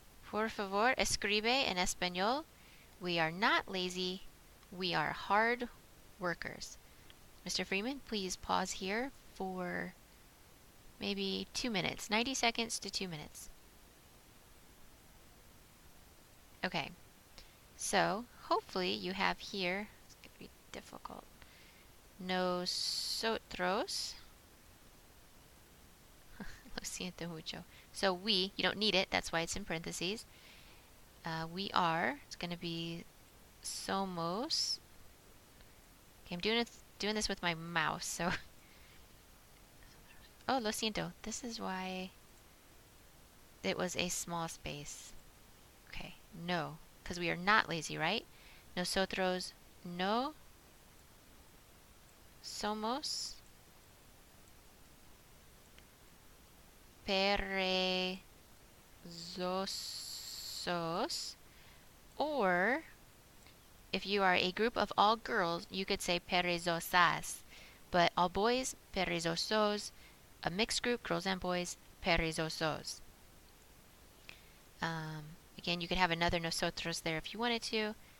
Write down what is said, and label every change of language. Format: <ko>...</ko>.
<es>Por favor, escribe en español.</es> <en>We are not lazy. We are hard workers. Mr. Freeman, please pause here for maybe 2 minutes, 90 seconds to 2 minutes. Okay, so hopefully you have here, it's going to be difficult,</en> <es>nosotros, lo siento mucho.</es> <en>So we, you don't need it, that's why it's in parentheses. We are, it's going to be somos. Okay, I'm doing this with my mouse, so. Oh,</en> <es>lo siento,</es> <en>this is why it was a small space. Okay, no, because we are not lazy, right?</en> <es>Nosotros no somos perezosos.</es> <en>Or, if you are a group of all girls, you could say perezosas. But all boys, perezosos. A mixed group, girls and boys, perezosos. Again, you could have another nosotros there if you wanted to.</en>